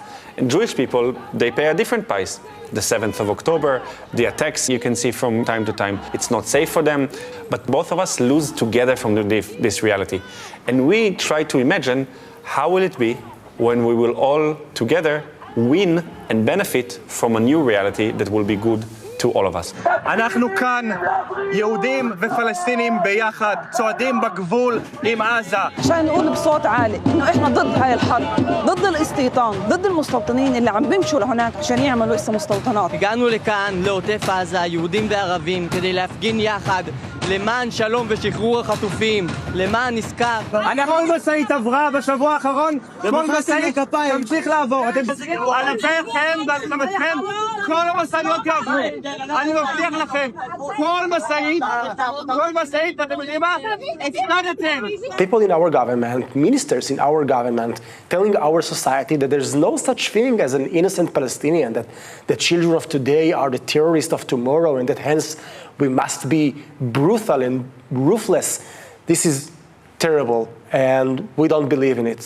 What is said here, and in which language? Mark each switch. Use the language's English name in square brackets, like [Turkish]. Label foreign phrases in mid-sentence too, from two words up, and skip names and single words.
[English] And Jewish people, they pay a different price. The 7th of October, the attacks you can see from time to time. It's not safe for them, but both of us lose together from this reality. And we try to imagine how will it be when we will all together win and benefit from a new reality that will be good to all of us. [Hebrew] אנחנו כאן, יהודים ופלסטינים ביחד, צועדים בגבול עם עזה. [Arabic] عشان نقول بصوت عالي إنه إحنا ضد هاي الحرب، ضد الاستيطان، ضد المستوطنين اللي عم بيمشوا لهناك عشان يعملوا اسم مستوطنات. [Hebrew] הגענו לכאן, לעוטף עזה, יהודים וערבים, כדי להפגין יחד למען שלום ושחרור החטופים, למען נזכר. כל משאית עברה בשבוע האחרון, כל משאית תמשיך לעבור. עליכם ועליכם, כל המשאיות יעברו. אני מבטיח לכם, כל משאית, אתם יודעים מה? הפסדתם. [English] People in our government, ministers in our government, telling our society that there's no such thing as an innocent Palestinian, that the children of today are the terrorists of tomorrow, and that hence we must be brutal and ruthless. This is terrible, and we don't believe in it.